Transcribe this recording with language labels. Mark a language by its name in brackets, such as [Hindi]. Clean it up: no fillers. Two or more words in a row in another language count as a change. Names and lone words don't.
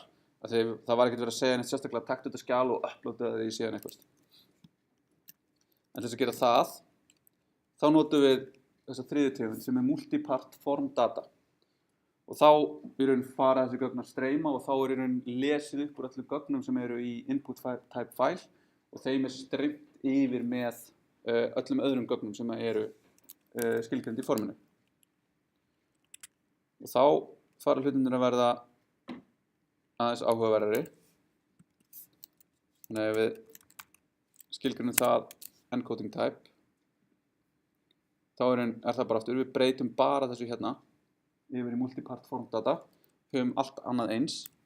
[Icelandic] Það var ekkert verið að segja neitt sérstaklega að taktu þetta skjal og uploada það í síðan eitthvað. En til þess að gera það, þá notum við þessa þriðju tegund sem [English] multipart form data. [Icelandic] Og þá í raun fara þessi gögn að streyma og þá í raun lesið upp úr öllum gögnum sem eru í [English] input type file [Icelandic] og þeim streymt yfir með öllum öðrum gögnum sem eru skilgreind í forminu. Og þá fara hlutirnir að verða aðeins áhugaverðari. Þannig að ef við skilgreinum það [English] encoding type, [Icelandic] þá það bara aftur, við breytum bara þessu hérna yfir í [English] multipart form data, [Icelandic] höfum allt annað eins.